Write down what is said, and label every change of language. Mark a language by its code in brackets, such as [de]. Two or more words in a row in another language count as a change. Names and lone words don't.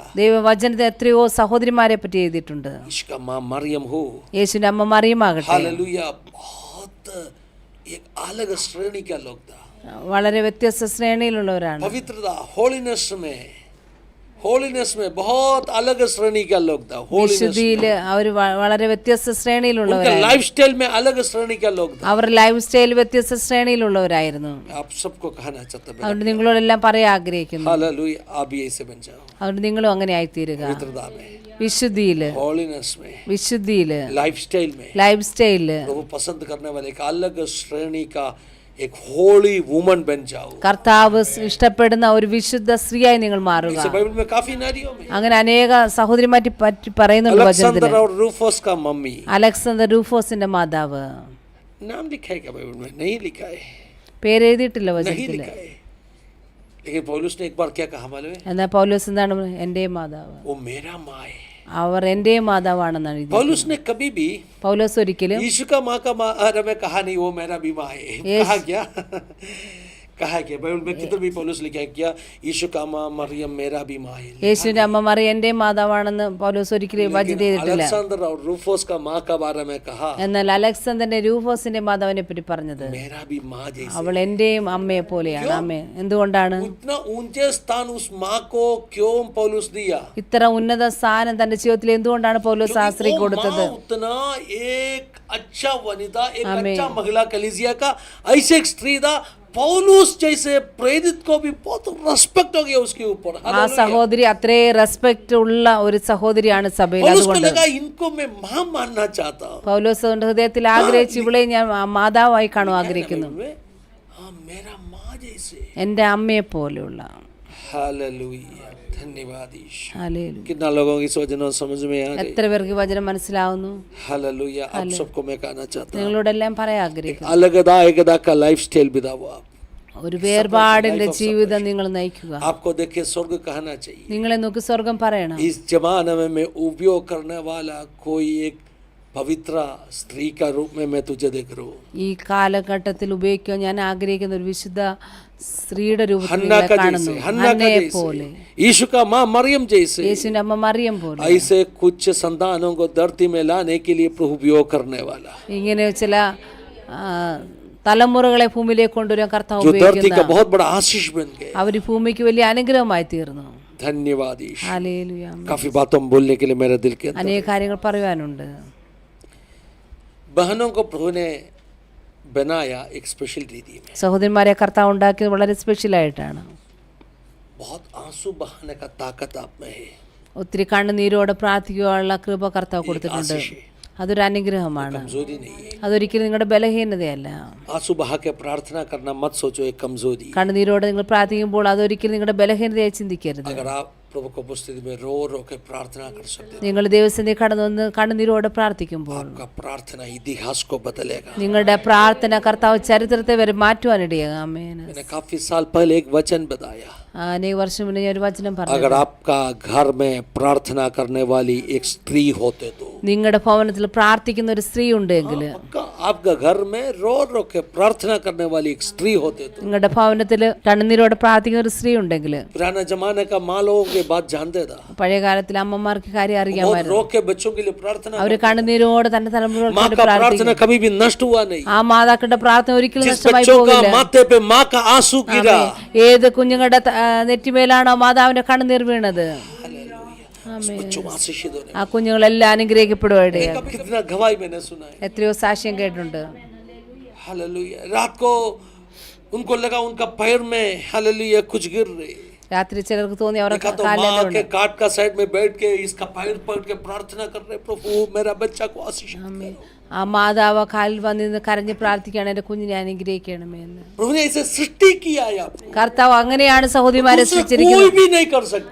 [ml] ദൈവവചനത്തിൽ എത്രയോ സഹോദരിമാരെ പറ്റി എഴുതിയിട്ടുണ്ട്. [hi] इसका माँ मरियम हो, [ml] യേശുവിന്റെ അമ്മ മറിയമാകട്ടെ, [hi] हालेलुया, बहुत एक अलग श्रेणी का लोग था. [ml] വളരെ വ്യത്യസ്ത ശ്രേണിയിലുള്ളവരാണ്. [hi] पवित्रता होलीनेस में बहुत अलग श्रेणी का लोग था. [ml] വിശുദ്ധിയില് അവർ വളരെ വ്യത്യസ്ത ശ്രേണിയിലുള്ളവരാണ്. [hi] लाइफस्टाइल में अलग श्रेणी का लोग था. [ml] അവർ ലൈഫ് സ്റ്റൈൽ വ്യത്യസ്ത ശ്രേണിയിലുള്ളവരായിരുന്നു. [hi] आप सबको कहना चाहते हैं, [ml] അതുകൊണ്ട് നിങ്ങളോടെല്ലാം പറയാൻ ആഗ്രഹിക്കുന്നു. [hi] हालेलुया, आप भी ऐसे बन जाओ. [ml] അതുകൊണ്ട് നിങ്ങളും അങ്ങനെ ആയിത്തീരുക. [hi] पवित्रता में, [ml] വിശുദ്ധിയില്, [hi] होलीनेस में, [ml] വിശുദ്ധിയില്, [hi] लाइफस्टाइल में [ml] ലൈഫ് സ്റ്റൈലില് [hi] प्रभु पसंद करने वाले एक अलग श्रेणी का एक [en] holy woman [hi] बन जाओ. [ml] കർത്താവ് ഇഷ്ടപ്പെടുന്ന ഒരു വിശുദ്ധ സ്ത്രീയായി നിങ്ങൾ മാറുക. [hi] इसे बाइबल में काफी नारियों में [ml] അങ്ങനെ അനേക സഹോദരിമാരെ പറ്റി പറയുന്നുണ്ട് വചനത്തിൽ. [hi] अलेक्जेंडर और रूफोस का मम्मी, [ml] അലക്സാണ്ടർ റൂഫോസിന്റെ മാതാവ്. [hi] नाम लिखा है क्या बाइबल में? नहीं लिखा है, [ml] പേരെഴുതിയിട്ടില്ല [hi] नहीं [ml] വചനത്തിൽ. [hi] लिखा है. लेकिन पौलुस ने एक बार क्या कहा मालूम है? [ml] എന്നാൽ പൗലോസ് എന്താണ് പറഞ്ഞത്? എന്റെ മാതാവ്, [hi] वो मेरा माँ है. [ml] അവർ എന്റെ മാതാവാണെന്നാണ് എഴുതിയത്. [hi] पौलुस ने कभी भी [ml] പൗലോസ് ഒരിക്കലും [hi] यीशु का माँ का बारे में कहा नहीं वो मेरा भी माँ है. कहा क्या? कहा क्या? बाइबल में किधर भी पौलुस लिखा है क्या यीशु का माँ मरियम मेरा भी माँ है? [ml] യേശുവിന്റെ അമ്മ മറിയം എന്റെ മാതാവാണെന്ന് പൗലോസ് ഒരിക്കലും വചനം ചെയ്തിട്ടില്ല. [hi] अलेक्जेंडर और रूफोस का माँ का बारे में कहा [ml] എന്നാൽ അലക്സാണ്ടറിന്റെ രൂഫോസിന്റെ മാതാവിനെ പറ്റി പറഞ്ഞത് [hi] मेरा भी माँ जैसे. [ml] അവൾ എന്റെയും അമ്മയെ പോലെയാണ്. അമ്മേ. എന്തുകൊണ്ടാണ് [hi] इतना ऊंचे स्थान उस माँ को क्यों पौलुस दिया? [ml] ഇത്ര ഉന്നത സ്ഥാനം തന്റെ ജീവിതത്തിൽ എന്തുകൊണ്ടാണ് പൗലോസ് ആ സ്ത്രീ [hi] वो [ml] കൊടുത്തത്? [hi] माँ उतना एक अच्छा वनिता, एक अच्छा महिला कलीसिया का ऐसे एक स्त्री था. पौलुस जैसे प्रेरित को भी बहुत रेस्पेक्ट हो गया उसके ऊपर. [ml] ആ സഹോദരി അത്രേ റെസ്പെക്ട് ഉള്ള ഒരു സഹോദരിയാണ് സഭയിൽ. [hi] पौलुस को [ml] അതുകൊണ്ട് [hi] लगा इनको मैं माँ मानना चाहता हूँ. [ml] പൗലോസ് അവന്റെ ഹൃദയത്തിൽ ആഗ്രഹിച്ച് ഇവളെ ഞാൻ മാതാവായി കാണുവാൻ ആഗ്രഹിക്കുന്നു. [hi] हाँ मेरा माँ जैसे. [ml] എൻ്റെ അമ്മയെ പോലെയുള്ള. [hi] हालेलुया, धन्यवाद यीशु. [ml] ഹല്ലേലൂയ. [hi] कितना लोगों की सोचना समझ में आ रही? [ml] എത്ര പേർക്ക് വചനം മനസ്സിലാവുന്നു? [hi] हालेलुया. आप सबको मैं कहना चाहता हूँ [ml] നിങ്ങളോടെല്ലാം പറയാൻ ആഗ്രഹിക്കുന്നു. [hi] अलगदा का लाइफ स्टाइल बिताओ आप. [ml] ഒരു വേർപാടിന്റെ ജീവിതം നിങ്ങൾ നയിക്കുക. [hi] आपको देखे स्वर्ग कहना चाहिए. [ml] നിങ്ങളെ നോക്കി സ്വർഗം പറയണം. [hi] इस जमाने में मैं उपयोग करने वाला कोई एक पवित्र स्त्री का रूप में मैं तुझे देख रहा हूँ. [ml] ഈ കാലഘട്ടത്തിൽ ഉപയോഗിക്കാൻ ഞാൻ ആഗ്രഹിക്കുന്ന ഒരു വിശുദ്ധ സ്ത്രീയുടെ രൂപത്തിൽ [hi] हन्ना [ml] നിങ്ങളെ [hi] का [ml] കാണുന്നു. [hi] जैसे, हन्ना का [ml] ഹന്നയെ പോലെ, [hi] जैसे, यीशु का माँ मरियम जैसे. [ml] യേശുവിന്റെ അമ്മ മറിയം പോലെ. [hi] ऐसे कुछ संतानों को धरती में लाने के लिए प्रभु उपयोग करने वाला, [ml] ഇങ്ങനെ ചില തലമുറകളെ ഭൂമിയിലേക്ക് കൊണ്ടുവരാൻ കർത്താവ് [hi] जो धरती का [ml] ഉപയോഗിക്കുന്ന [hi] बहुत बड़ा आशीष बन गए. [ml] അവർ ഭൂമിക്ക് വലിയ അനുഗ്രഹമായി തീർന്നു. [hi] धन्यवाद यीशु. [ml] ഹല്ലേലൂയ. [hi] काफी बातों बोलने के लिए मेरे दिल के अंदर. [ml] അനേക കാര്യങ്ങൾ പറയുവാനുണ്ട്. [hi] बहनों को प्रभु ने बनाया एक स्पेशल रीति में. [ml] സഹോദരന്മാരെ കർത്താവ് ഉണ്ടാക്കിയത് വളരെ സ്പെഷ്യലായിട്ടാണ്. [hi] बहुत आंसू बहाने का ताकत आप में है. [ml] ഒത്തിരി കണ്ണുനീരോടെ പ്രാർത്ഥിക്കുവാനുള്ള കൃപ കർത്താവ് കൊടുത്തിട്ടുണ്ട്. [hi] आशीष है, [ml] അതൊരു അനുഗ്രഹമാണ്. [hi] कमजोरी नहीं है. [ml] അതൊരിക്കലും നിങ്ങളുടെ ബലഹീനതയല്ല. [hi] आंसू बहा के प्रार्थना करना मत सोचो एक कमजोरी. [ml] കണ്ണുനീരോടെ നിങ്ങൾ പ്രാർത്ഥിക്കുമ്പോൾ അതൊരിക്കലും നിങ്ങളുടെ ബലഹീനതയായി ചിന്തിക്കരുത്. [hi] अगर आप प्रभु को उपस्थिति में रो रो के प्रार्थना कर सकते हैं, [ml] നിങ്ങൾ ദൈവസന്നിധി കടന്നു വന്ന് കണ്ണുനീരോടെ പ്രാർത്ഥിക്കുമ്പോൾ [hi] आपका प्रार्थना इतिहास को बदलेगा. [ml] നിങ്ങളുടെ പ്രാർത്ഥന കർത്താവ് ചരിത്രത്തെ വരെ മാറ്റുവാനിടയാകും. ആമേൻ. [hi] मैंने काफी साल पहले एक वचन बताया. [ml] അനേക വർഷം മുന്നേ ഞാൻ ഒരു വചനം പറഞ്ഞു. [hi] अगर आपका घर में प्रार्थना करने वाली एक स्त्री होते तो [ml] നിങ്ങളുടെ ഭവനത്തിൽ പ്രാർത്ഥിക്കുന്ന ഒരു സ്ത്രീ ഉണ്ടെങ്കിൽ, [hi] आपका घर में रो रो के प्रार्थना करने वाली एक स्त्री होते तो [ml] നിങ്ങളുടെ ഭവനത്തിൽ കണ്ണുനീരോടെ പ്രാർത്ഥിക്കുന്ന ഒരു സ്ത്രീ ഉണ്ടെങ്കിൽ, [hi] पुराना जमाने का माँ लोगों के बात जानते था. [ml] പഴയ കാലത്തിൽ അമ്മമാർക്ക് കാര്യം [hi] बहुत [ml] അറിയാമായിരുന്നു. [hi] रो के बच्चों के लिए प्रार्थना. [ml] അവർ കണ്ണുനീരോടെ തന്റെ [hi] माँ [ml] തലമുറകൾക്ക് [hi] का [ml] വേണ്ടി പ്രാർത്ഥിക്കും. [hi] प्रार्थना कभी भी नष्ट हुआ नहीं. [ml] ആ മാതാക്കളുടെ പ്രാർത്ഥന ഒരിക്കലും [hi] जिस [ml] നഷ്ടമായി [hi] बच्चों का [ml] പോകില്ല. [hi] माथे पे माँ का आंसू गिरा, [ml] ഏത് കുഞ്ഞുങ്ങളുടെ നെറ്റിമേലാണോ മാതാവിന്റെ കണ്ണുനീർ വീണത്, [hi] उस बच्चों में आशीषित होने [ml] ആ കുഞ്ഞുങ്ങളെല്ലാം അനുഗ്രഹിക്കപ്പെടുവായിടയാണ്. [hi] वाले। कितना गवाही मैंने सुना है। [ml] എത്രയോ സാക്ഷ്യം കേട്ടിട്ടുണ്ട്. [hi] हालेलुया। रात को उनको लगा उनका पैर में हालेलुया कुछ गिर रहे। [ml] രാത്രി ചിലർക്ക് തോന്നി അവരുടെ [hi] देखा तो माँ [ml] കാലിലുണ്ട്. [hi] के काट का साइड में बैठ के इसका पैर पकड़ के प्रार्थना कर रहे, प्रभु मेरा बच्चा को आशीषित करो। [ml] ആ മാതാവ് കാലിൽ വന്നിരുന്ന് കരഞ്ഞ് പ്രാർത്ഥിക്കുകയാണ്, എൻ്റെ കുഞ്ഞിനെ അനുഗ്രഹിക്കണമേ എന്ന്. [hi] प्रभु ने ऐसे सृष्टि किया है आपको, [ml] കർത്താവ് അങ്ങനെയാണ് സഹോദരിമാരെ [hi] दूसरा [ml] സൃഷ്ടിച്ചിരിക്കുന്നത്. [hi] कोई भी नहीं कर सकते।